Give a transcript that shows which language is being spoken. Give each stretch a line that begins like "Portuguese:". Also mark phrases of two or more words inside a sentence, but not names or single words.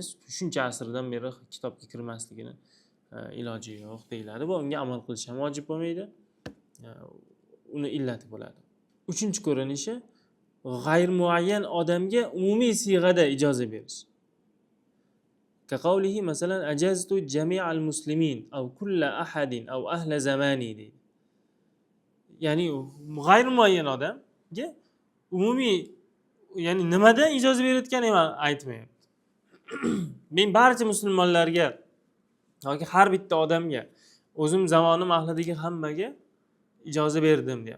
Uzbek: Shuncha asrdan beri kitobga kirmasligini iloji yo'q deyiladi va unga amal qilish ham vojib bo'lmaydi. Uni illati bo'ladi. 3-chi ko'rinishi g'ayr muayyan odamga umumiy siyg'ada ijozat berish.
Arabic: كقوله مثلا أجزت جميع المسلمين أو كل أحد أو أهل زماني deydi.
Uzbek: Ya'ni g'ayr muayyan odamga umumiy, ya'ni nimadan ijozat berayotganini ham aytmayapti. Men barcha musulmonlarga yoki har bitta odamga, o'zim zamonim ahlidagi hammaga ijozat berdim deyapti.